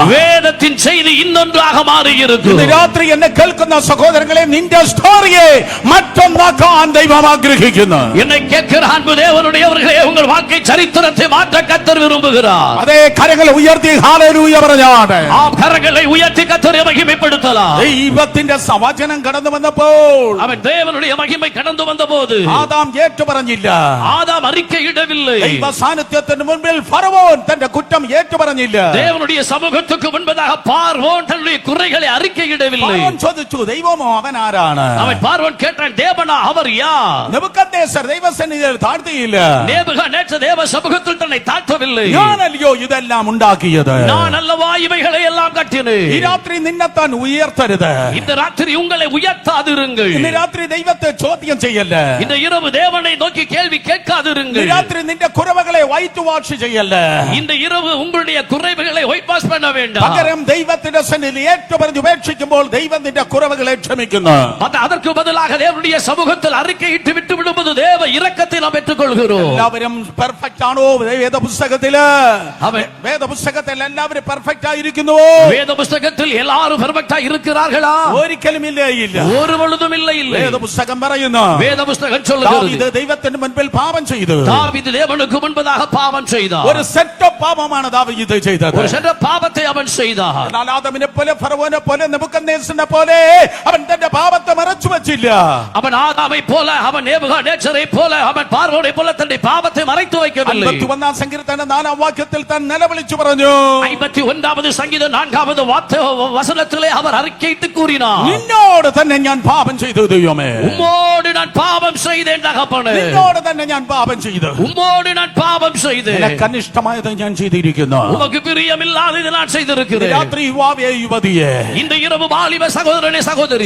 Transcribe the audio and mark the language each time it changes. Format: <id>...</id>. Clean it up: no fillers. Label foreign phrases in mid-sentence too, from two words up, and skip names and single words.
<ta>வேதத்தின் செய்தி இன்னொன்றாக மாறி இருக்கும்.</ta> <ml>ഇന്ന് രാത്രി എന്നെ കേൾക്കുന്ന സഹോദരങ്ങളെ നിന്റെ സ്റ്റോറിയെ മറ്റൊന്നാക്കാൻ ദൈവം ആഗ്രഹിക്കുന്നു.</ml> <ta>என்னை கேட்கிற அன்பு தேவனுடையவர்களே உங்கள் வாழ்க்கை சரித்திரத்தை மாற்ற கர்த்தர் விரும்புகிறார்.</ta> <ml>അതേ കരങ്ങളെ ഉയർത്തി ഹല്ലേലൂയ പറഞ്ഞാണ്. ആ കരങ്ങളെ ഉയർത്തി കർത്തരെ മഹിമപ്പെടുത്തலாம். ദൈവത്തിന്റെ വചനം കടന്നു വന്നപ്പോൾ</ml> <ta>അവൻ தேவனுடைய மகிமை கடந்து வந்தபோது</ta> <ml>ആദാം ഏറ്റു പറഞ്ഞില്ല.</ml> <ta>ஆதாம் அறிக்கையிடவில்லை.</ta> <ml>ദൈവ സാന്നിധ്യത്തിന് മുൻപിൽ ഫറവോൻ തന്റെ കുറ്റം ഏറ്റുപറഞ്ഞില്ല.</ml> <ta>தேவனுடைய சமூகத்துக்கு முன்பதாக பார்வோன் தன்னுடைய குறைகளை அறிக்கையிடவில்லை.</ta> <ml>ഫറവോൻ ചോദിച്ചു, ദൈവമോ അവൻ ആരാണ്?</ml> <ta>அவன் பார்வோன் கேட்டான், தேவனா அவர் யார்?</ta> <ml>നെബൂഖദ്നേസർ ദൈവസന്നിധിയിൽ താഴ്ത്തിയില്ല.</ml> <ta>நேபுகாத்நேச்சர் தேவ சமூகத்தில் தன்னை தாழ்த்தவில்லை.</ta> <ml>ഞാനല്ലയോ ഇതെല്ലാം ഉണ്ടാക്കിയത്?</ml> <ta>நான் அல்லவா இவைகளை எல்லாம் கட்டினேன்.</ta> <ml>ഈ രാത്രി നിന്നെത്താൻ ഉയർത്തരുത്.</ml> <ta>இந்த ராத்திரி உங்களை உயர்த்தாதிருங்கள்.</ta> <ml>ഇന്ന് രാത്രി ദൈവത്തെ ചോദ്യം ചെയ്യല്ല.</ml> <ta>இந்த இரவு தேவனை நோக்கி கேள்வி</ta> <ml>ഇന്ന്</ml> <ta>கேட்காதிருங்கள்.</ta> <ml>രാത്രി നിന്റെ കുറവുകളെ</ml> <en>white wash</en> <ml>ചെയ്യല്ല.</ml> <ta>இந்த இரவு உங்களுடைய குறைவுகளை</ta> <en>white wash</en> <ta>பண்ண வேண்டாம்.</ta> <ml>പകരം ദൈവത്തിന്റെ സന്നിധിയിൽ ഏറ്റുപറഞ്ഞ് ഉപേക്ഷിക്കുമ്പോൾ ദൈവം നിന്റെ കുറവുകളെ ക്ഷമിക്കുന്നു.</ml> <ta>அதற்கு பதிலாக தேவனுடைய சமூகத்தில் அறிக்கையிட்டு விட்டு விடும்போது தேவ இரக்கத்தை நாம் பெற்றுக்கொள்கிறோம்.</ta> <ml>എല്ലാവരും പെർഫെക്റ്റ് ആണോ? വേദപുസ്തകത്തില്</ml> <ta>அவன்</ta> <ml>വേദപുസ്തകത്തിൽ എല്ലാവരും പെർഫെക്റ്റ് ആയിരിക്കുന്നുവോ?</ml> <ta>வேத புஸ்தகத்தில் எல்லாரும் பெர்ஃபெக்ட்டா இருக்கிறார்களா?</ta> <ml>ഒരിക്കലും ഇല്ല.</ml> <ta>ஒரு பொழுதும் இல்லை.</ta> <ml>വേദപുസ്തകം പറയുന്നു,</ml> <ta>வேத புஸ்தகம் சொல்லுகிறது,</ta> <ml>ദാവീദ് ദൈവത്തിന് മുൻപിൽ പാപം ചെയ്തു.</ml> <ta>தாவீது தேவனுக்கு முன்பதாக பாவம் செய்தார்.</ta> <ml>ഒരു</ml> <en>set of</en> <ml>പാപമാണ് ദാവീദ് ചെയ്തത്.</ml> <ta>ஒரு சென்ற பாவத்தை அவன் செய்தார்.</ta> <ml>എന്നാൽ ആദമിനെ പോലെ ഫറവോനെ പോലെ നെബൂഖദ്നേസറിനെ പോലെ അവൻ തന്റെ പാപത്തെ മറച്ചു വെച്ചില്ല.</ml> <ta>அவன் ஆதாமை போல, அவன் நேபுகாத்நேச்சரை போல, அவன் பார்வோனை போல தன்னுடைய பாவத்தை மறைத்து வைக்கவில்லை.</ta> <ml>51 സങ്കീർത്തനം 4 വാക്യത്തിൽ താൻ നിലവിളിച്ചു പറഞ്ഞു,</ml> <ta>51வது சங்கீதம் 4வது வசனத்திலே அவர் அறிக்கையிட்டு கூறினார்,</ta> <ml>നിന്നോട് തന്നെ ഞാൻ പാപം ചെയ്തു ദൈവമേ.</ml> <ta>உம்மோடு நான் பாவம் செய்தேன் தகப்பனே.</ta> <ml>നിന്നോട് തന്നെ ഞാൻ പാപം ചെയ്തു.</ml> <ta>உம்மோடு நான் பாவம் செய்தேன்.</ta> <ml>നിനക്ക് അനിഷ്ടമായത് ഞാൻ ചെയ്തിരിക്കുന്നു.</ml> <ta>உமக்கு பிரியமில்லாதது நான் செய்திருக்கிறேன்.</ta> <ml>രാത്രി യുവാവേ യുവതിയെ,</ml> <ta>இந்த இரவு வாலிப சகோதரனே சகோதரி,</ta>